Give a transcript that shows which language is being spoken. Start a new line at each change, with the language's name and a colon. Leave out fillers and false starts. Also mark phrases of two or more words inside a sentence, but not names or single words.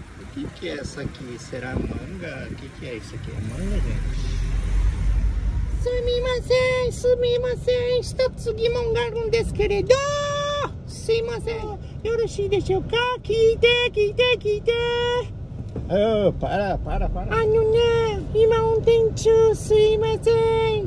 Portuguese: que é essa aqui? Será manga? O que é isso aqui? É manga, gente?
Japanese: すみません、一つ疑問があるんですけれど、すいません、よろしいでしょうか？
Portuguese: 聞いて。Oh, para.
Japanese: 今運転中、すいません。